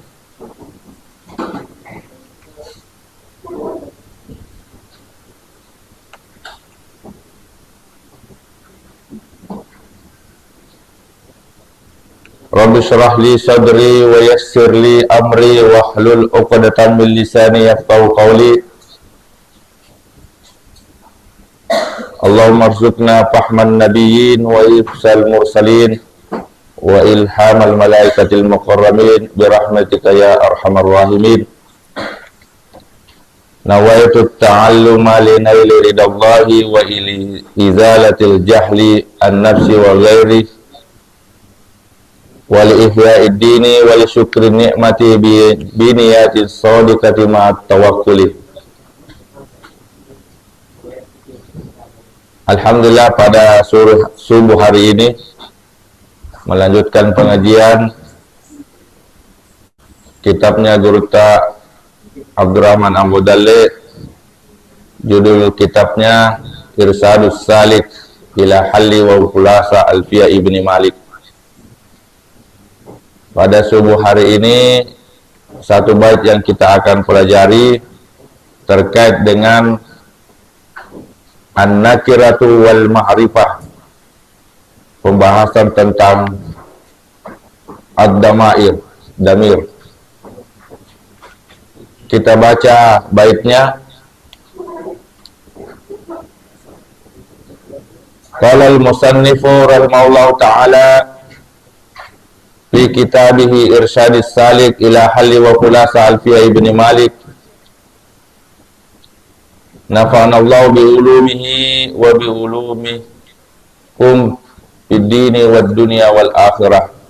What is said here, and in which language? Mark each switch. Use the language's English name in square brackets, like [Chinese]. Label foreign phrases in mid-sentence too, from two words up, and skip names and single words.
[Arabic] رب اشرح لي صدري ويسر لي أمري واحلل عقدة من لساني يفقهوا قولي. اللهم ارزقنا فهم النبيين وحفظ المرسلين وإلهام الملائكة المقربين برحمتك يا أرحم الراحمين. نويت التعلم لنيل رضا الله ولإزالة الجهل عن نفسي وغيري ولإحياء الدين ولشكر النعمة بنية صادقة مع التوكل. [Indonesian] Alhamdulillah, pada subuh hari ini melanjutkan pengajian kitabnya Gurta Abdurrahman Ambudalle. Judul kitabnya Irsadus Salik ila Halli wa Khulasa Alfiyah Ibni Malik. Pada subuh hari ini satu bait yang kita akan pelajari terkait dengan [Arabic] النكرة والمعرفة, [Indonesian] pembahasan tentang ad-damair, damir. Kita baca baitnya. [Arabic] قال المصنف رحمه الله تعالى في كتابه إرشاد السالك إلى حل وخلاصة ألفية ابن مالك. نفعنا الله بعلومه وبعلومكم في الدين والدنيا والآخرة.